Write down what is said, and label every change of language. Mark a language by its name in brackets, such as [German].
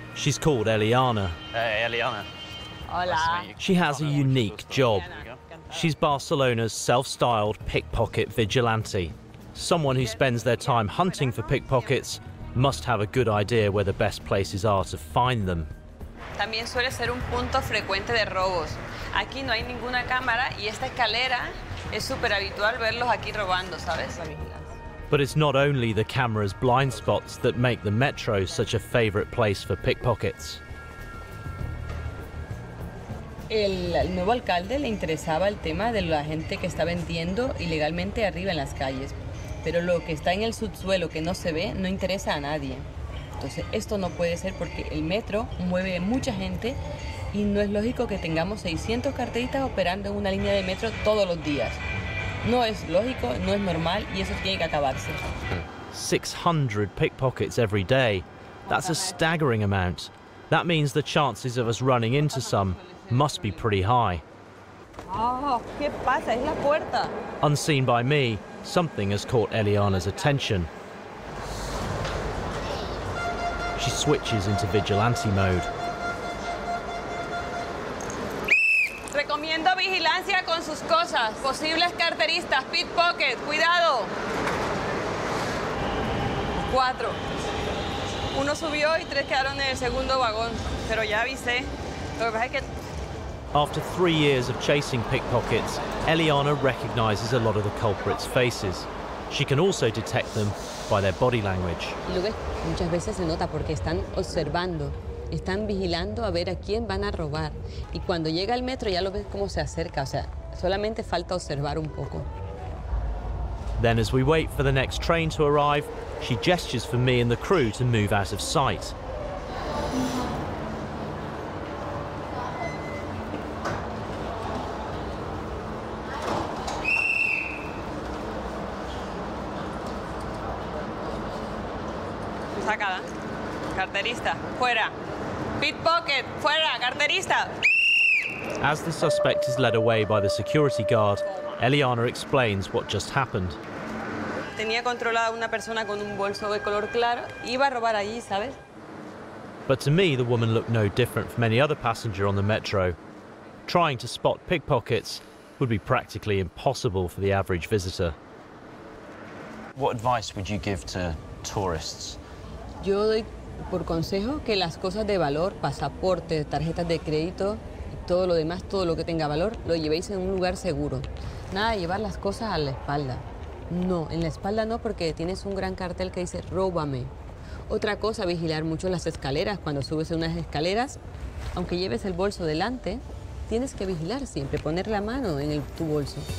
[English] She's called Eliana. Hey, Eliana. [Spanish] Hola. [English] She has a unique job. She's Barcelona's self-styled pickpocket vigilante. Someone who spends their time hunting for pickpockets must have a good idea where the best places are to find them. [Spanish] También suele ser un punto frecuente de robos. Aquí no hay ninguna cámara y esta escalera es súper habitual verlos aquí robando, ¿sabes? [English] But it's not only the camera's blind spots that make the metro such a favourite place for pickpockets. [Spanish] El nuevo alcalde le interesaba el tema de la gente que está vendiendo ilegalmente arriba en las calles, pero lo que está en el subsuelo que no se ve no interesa a nadie. Entonces esto no puede ser porque el metro mueve mucha gente y no es lógico que tengamos 600 carteristas operando en una línea de metro todos los días. No es lógico, no es normal y eso tiene que acabarse. [English] 600 pickpockets every day. That's a staggering amount. That means the chances of us running into some must be pretty high. [Spanish] Oh, ¿qué pasa? Es la puerta. [English] Unseen by me, something has caught Eliana's attention. She switches into vigilante mode. [Spanish] Recomiendo vigilancia con sus cosas. Posibles carteristas, pickpocket, cuidado. 4. Uno subió y 3 quedaron en el segundo vagón, pero ya avisé. Lo que pasa es que [English] After 3 years of chasing pickpockets, Eliana recognises a lot of the culprits' faces. She can also detect them by their body language. [Spanish] Y lo ves, muchas veces se nota porque están observando, están vigilando a ver a quién van a robar. Y cuando llega el metro ya lo ves cómo se acerca, o sea, solamente falta observar un poco. [English] Then as we wait for the next train to arrive, she gestures for me and the crew to move out of sight. [Spanish] sacada. Carterista, fuera. Pickpocket, fuera, carterista. [English] As the suspect is led away by the security guard, Eliana explains what just happened. [Spanish] Tenía controlada una persona con un bolso de color claro. Iba a robar allí, ¿sabes? [English] But to me, the woman looked no different from any other passenger on the metro. Trying to spot pickpockets would be practically impossible for the average visitor. What advice would you give to tourists? [Spanish] Yo doy por consejo que las cosas de valor, pasaporte, tarjetas de crédito y todo lo demás, todo lo que tenga valor, lo llevéis en un lugar seguro. Nada de llevar las cosas a la espalda. No, en la espalda no, porque tienes un gran cartel que dice róbame. Otra cosa, vigilar mucho las escaleras. Cuando subes unas escaleras, aunque lleves el bolso delante, tienes que vigilar siempre, poner la mano en tu bolso.